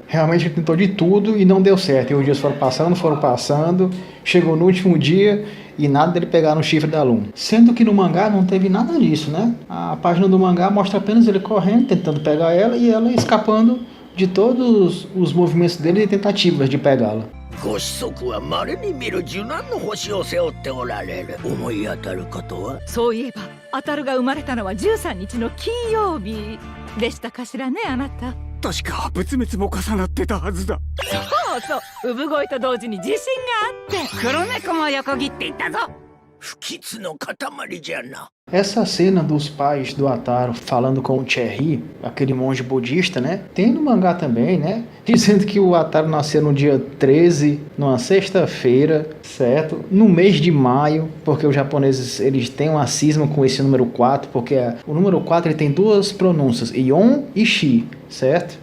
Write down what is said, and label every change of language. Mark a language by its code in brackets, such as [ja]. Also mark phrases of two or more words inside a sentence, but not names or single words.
[pt] Realmente ele tentou de tudo e não deu certo. E os dias foram passando, chegou no último dia e nada dele pegar no chifre da Alum. Sendo que no mangá não teve nada disso, né? A página do mangá mostra apenas ele correndo, tentando pegar ela e ela escapando de todos os movimentos dele e tentativas de pegá-la. [ja] ご子息は稀に見る受難の星を背負っておられる。思い当たることは？そういえば、アタルが生まれたのは13日の金曜日でしたかしらね、あなた。確か仏滅も重なってたはずだ。そうそう、産声と同時に地震があって黒猫も横切っていったぞ。不吉の塊じゃな。 [pt] Essa cena dos pais do Ataru falando com o Cherry, aquele monge budista, né? Tem no mangá também, né? Dizendo que o Ataru nasceu no dia 13, numa sexta-feira, certo? No mês de maio, porque os japoneses eles têm uma cisma com esse número 4, porque o número 4 ele tem duas pronúncias, Yon e Shi, certo?